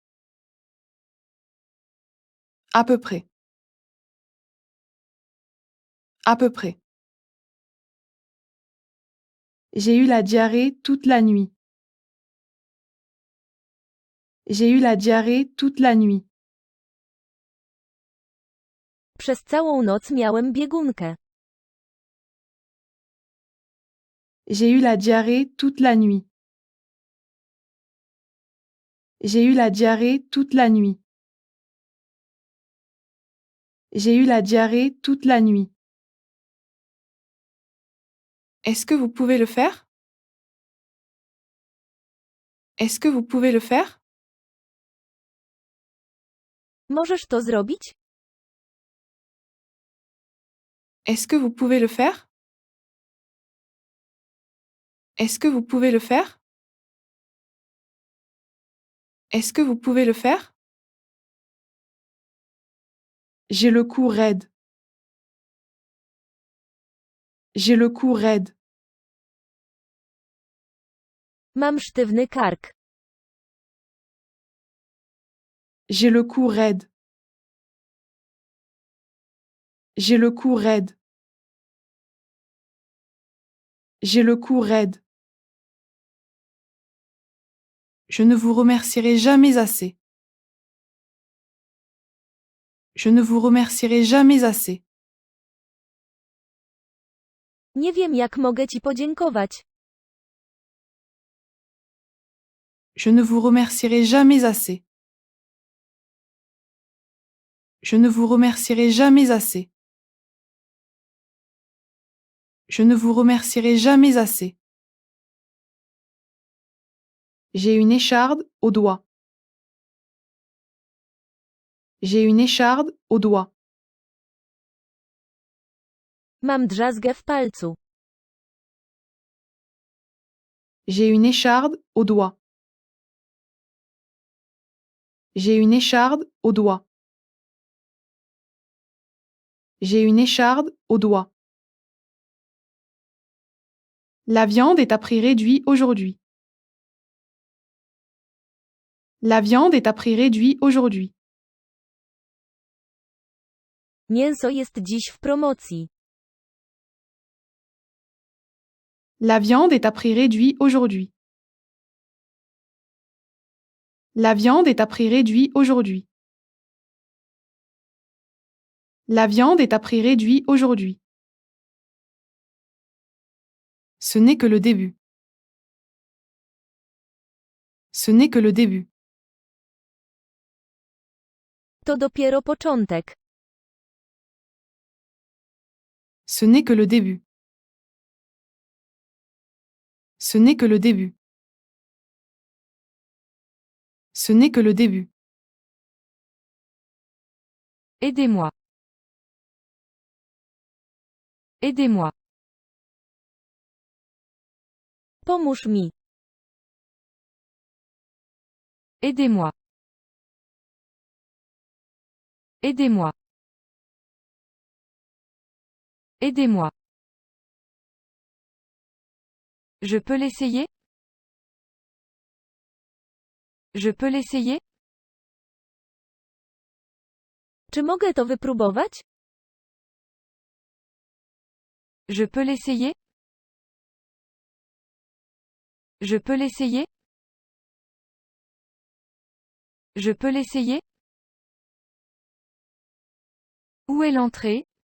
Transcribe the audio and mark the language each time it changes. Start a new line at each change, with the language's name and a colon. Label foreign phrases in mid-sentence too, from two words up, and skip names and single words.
French: À peu près. À peu près. J'ai eu la diarrhée toute la nuit. J'ai eu la diarrhée toute la nuit.
Polish: Przez całą noc miałem biegunkę.
French: J'ai eu la diarrhée toute la nuit. J'ai eu la diarrhée toute la nuit. J'ai eu la diarrhée toute la nuit. Est-ce que vous pouvez le faire? Est-ce que vous pouvez le faire?
Polish: Możesz to zrobić?
French: Est-ce que vous pouvez le faire? Est-ce que vous pouvez le faire? Est-ce que vous pouvez le faire? J'ai le cou raide. J'ai le cou raide.
Polish: Mam sztywny kark.
French: J'ai le cou raide. J'ai le cou raide. J'ai le cou raide. Je ne vous remercierai jamais assez. Je ne vous remercierai jamais assez.
Polish: Nie wiem, jak mogę ci podziękować.
French: Je ne vous remercierai jamais assez. Je ne vous remercierai jamais assez. Je ne vous remercierai jamais assez. J'ai une écharde au doigt. J'ai une écharde au doigt.
Polish: Mam drzazgę w palcu.
French: J'ai une écharde au doigt. J'ai une écharde au doigt. J'ai une écharde au doigt. La viande est à prix réduit aujourd'hui. La viande est à prix réduit aujourd'hui.
Polish: Mięso jest dziś w promocji.
French: La viande est à prix réduit aujourd'hui. La viande est à prix réduit aujourd'hui. La viande est à prix réduit aujourd'hui. Ce n'est que le début. Ce n'est que le début.
Polish: To dopiero początek.
French: Ce n'est que le début. Ce n'est que le début. Ce n'est que le début. Aidez-moi. Aidez-moi.
Polish: Pomóż mi.
French: Aidez-moi. Aidez-moi. Aidez-moi. Je peux l'essayer? Je peux l'essayer?
Polish: Czy mogę to wypróbować?
French: Je peux l'essayer? Je peux l'essayer? Je peux l'essayer? Où est l'entrée?